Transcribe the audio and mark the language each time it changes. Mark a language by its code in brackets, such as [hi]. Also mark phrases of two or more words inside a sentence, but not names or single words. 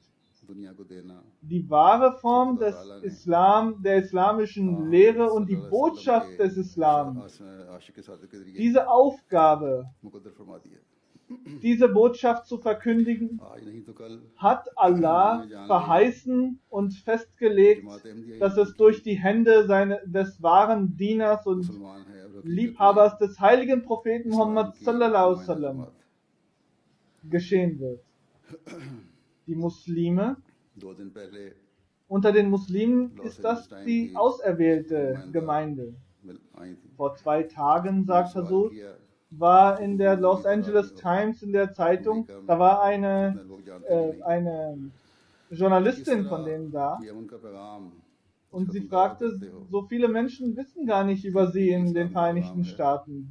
[de] Die wahre Form des Islam, der islamischen Lehre und die Botschaft des Islam, diese Aufgabe, diese Botschaft zu verkündigen, hat Allah verheißen und festgelegt, dass es durch die Hände des wahren Dieners und Liebhabers des heiligen Propheten Muhammad [ar] صلى الله عليه وسلم [de] geschehen wird. Die Muslime, unter den Muslimen ist das die auserwählte Gemeinde. Vor 2 Tagen, sagt Huzur, war in der Los Angeles Times in der Zeitung, da war eine Journalistin von denen da und sie fragte, so viele Menschen wissen gar nicht über sie in den Vereinigten Staaten.